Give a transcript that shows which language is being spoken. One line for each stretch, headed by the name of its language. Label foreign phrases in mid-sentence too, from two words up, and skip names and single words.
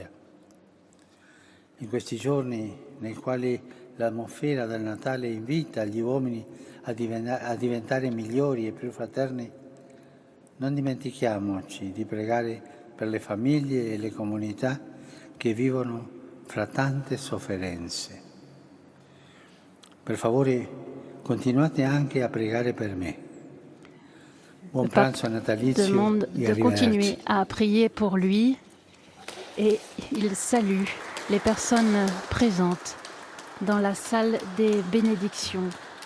Italian: In questi giorni nei quali l'atmosfera del Natale invita gli uomini a diventare migliori e più fraterni, non dimentichiamoci di pregare per le famiglie e le comunità che vivono fra tante sofferenze. Per favore, continuate anche a pregare per me. Buon pranzo natalizio
French: demande de continuer à prier pour lui et il salue les personnes présentes dans la salle des bénédictions.